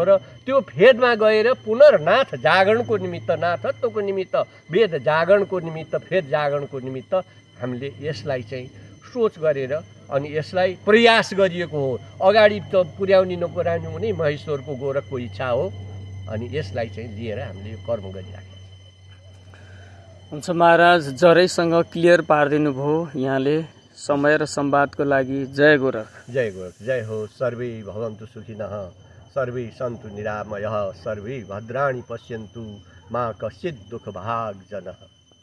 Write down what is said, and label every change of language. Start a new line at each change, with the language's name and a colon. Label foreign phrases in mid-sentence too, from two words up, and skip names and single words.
Nepali: र त्यो भेदमा गएर पुनर्नाथ जागरणको निमित्त, नाथत्वको निमित्त, वेद जागरणको निमित्त, फेद जागरणको निमित्त हामीले यसलाई चाहिँ सोच गरेर अनि यसलाई प्रयास गरिएको हो। अगाडि त पुर्याउने नपुर्याउने हुने महेश्वरको गोरखको इच्छा हो। अनि यसलाई चाहिँ लिएर हामीले यो कर्म गरिराखेका छौँ। हुन्छ महाराज, जरैसँग क्लियर पारिदिनु भयो यहाँले। समय र संवादको लागि जय गोरख। जय गोरख, जय हो।
Sanskrit: सर्वे भवन्तु सुखिनः सर्वे सन्तु निरामयः सर्वे भद्राणि पश्यन्तु मा कश्चित् दुःखभाग् जनः।